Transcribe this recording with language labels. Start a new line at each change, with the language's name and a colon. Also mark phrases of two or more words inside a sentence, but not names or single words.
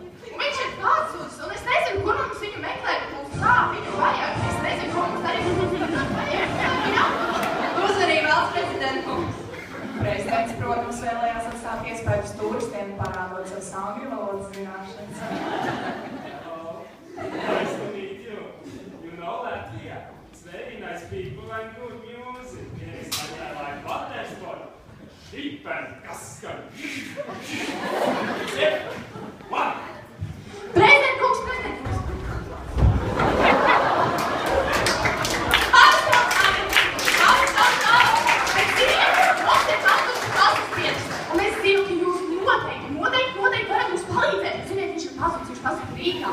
Latvian: Un viņš ir pazudis, un es nezinu, kur mums viņu meklēt, mums kā viņu vajag. Es nezinu, ko mums darīt, mums vajag. Uzvarīja valsts prezidentkungs. Prezidents, protams, vēlējās atstāt iespēju uz turistiem, parādot savas angļu valodas zināšanas.
English: Nice to meet you. You know Latvia. It's very nice people and good music. Yes, I like watersport. Deep and kaskan. One.
Latvian: Prezidentkungs! Un es zinu, ka jūs noteikti varat mums palīdzēt. Ziniet, viņš ir pazudis Rīgā.